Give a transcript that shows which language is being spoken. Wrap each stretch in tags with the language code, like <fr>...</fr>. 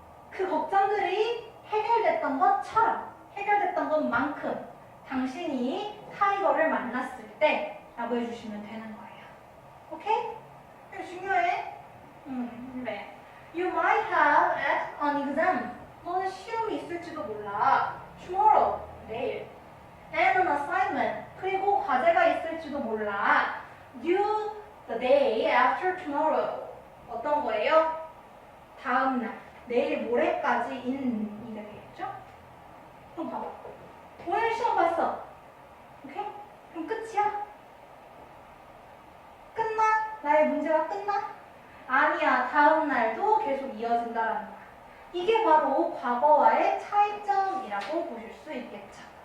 <ko>그 걱정들이 해결됐던 것처럼, 해결됐던 것만큼 당신이 타이거를 만났을 때 라고 해주시면 되는 거예요. 오케이? 이거 중요해. 네.</ko> <en>You might have an exam.</en> <ko>너는 시험이 있을지도 몰라. Tomorrow, 내일.</ko> <en>And an assignment.</en> <ko>그리고 과제가 있을지도 몰라.</ko> <en>Due the day after tomorrow.</en> <ko>어떤 거예요? 다음 날. 내일 모레까지인 이게 되겠죠? 그럼 봐봐. 오늘 시험 봤어. 오케이? 그럼 끝이야? 끝나? 나의 문제가 끝나? 아니야. 다음 날도 계속 이어진다라는 거야. 이게 바로 과거와의 차이점이라고 보실 수 있겠죠.</ko>